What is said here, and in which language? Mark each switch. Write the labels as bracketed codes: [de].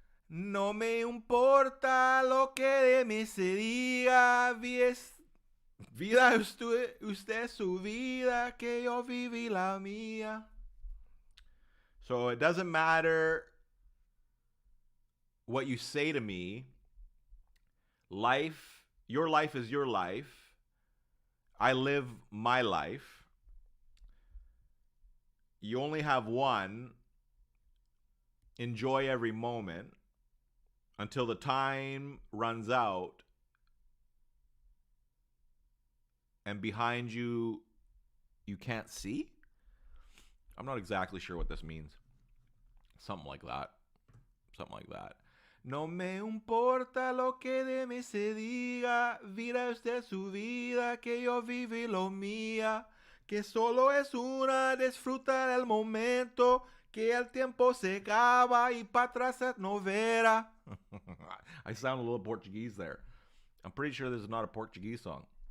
[es] No me importa lo que de mí se diga, vida usted su vida, que yo viví la mía. [en] So it doesn't matter what you say to me. Your life is your life. I live my life. You only have one. enjoy every moment until the time runs out and behind you, you can't see? I'm not exactly sure what this means. Something like that. Something like that. [es] No me importa lo que de mí se diga, viva usted su vida, que yo viví lo mía, que solo es una, disfrutar el momento, que el tiempo se acaba y para atrás no verá. [en] I sound a little Portuguese there. I'm pretty sure this is not a Portuguese song.